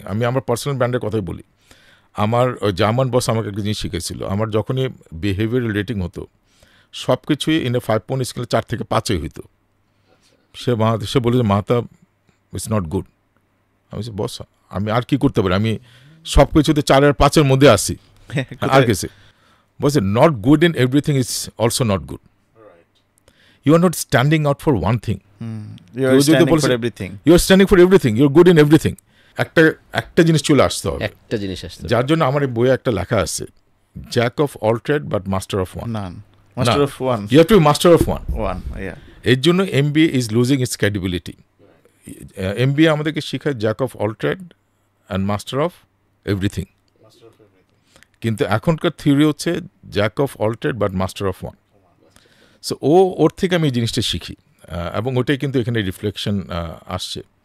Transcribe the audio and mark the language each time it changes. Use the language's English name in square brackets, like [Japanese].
[Bangla] আমি আমার পার্সোনাল ব্র্যান্ডের কথাই বলি। আমার জার্মান বস আমাকে একটা জিনিস শিখেছিল, আমার যখনই বিহেভিয়ারাল রেটিং হতো সব কিছুই ইন এ 5 পয়েন্ট স্কেলে 4 থেকে 5 হইতো। সে বলে যে মাহাতা [English] It's not good. [Bangla] আমি বস আমি আর কি করতে পারি, আমি সব কিছুতে 4 আর 5-এর মধ্যে আসি, আর কিছু বলছে [English] Not good in everything is also not good. You are not standing out for one thing. You are standing for everything. You are standing for everything. You are good in everything. [Bangla] একটা জিনিস চলে আসতে হবে, একটা জিনিস আসছে, যার জন্য আমার এই বইয়ে একটা লেখা আছে, [English] Jack of all trade but master of one. None. Master of one. You have to be master of one. One, yeah. [Bangla] এর জন্য [English] MBA is losing its credibility. [Bangla] MBA আমাদেরকে শেখায় [English] Jack of all trade and master of everything. [Bangla] কিন্তু এখনকার theory হচ্ছে [English] Jack of all trade but master of one. [Bangla] So ওর থেকে আমি এই জিনিসটা শিখি, এবং ওটাই কিন্তু এখানে রিফ্লেকশন আসছে।